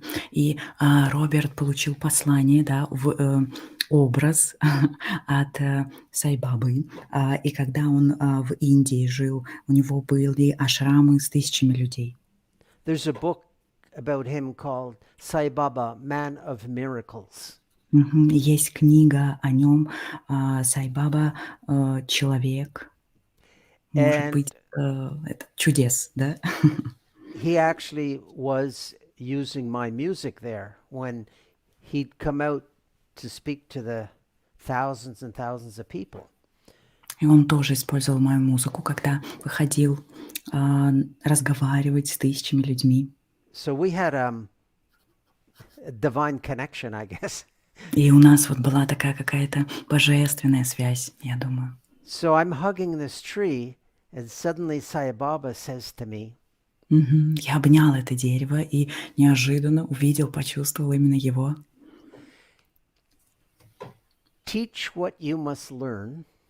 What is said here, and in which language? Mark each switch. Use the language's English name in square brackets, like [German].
[Russian] И Роберт получил послание, да, в образ от Сайбабы. И когда он в Индии жил, у него были ашрамы с тысячами людей. [English] There's a book about him called Sai Baba, Man of Miracles. [Russian] Есть книга о нем, Сайбаба, человек, может быть, это чудес, да? [English] He actually was using my music there when he'd come out to speak to the thousands and thousands of people. [Russian] И он тоже использовал мою музыку, когда выходил разговаривать с тысячами людьми. [English] So we had a divine connection, I guess. [Russian] И у нас вот была такая какая-то божественная связь, я думаю. [English] So I'm hugging this tree, and suddenly Sai Baba says to me, [Russian] Я обнял это дерево и неожиданно увидел, почувствовал именно его. [English] "Teach what you must learn,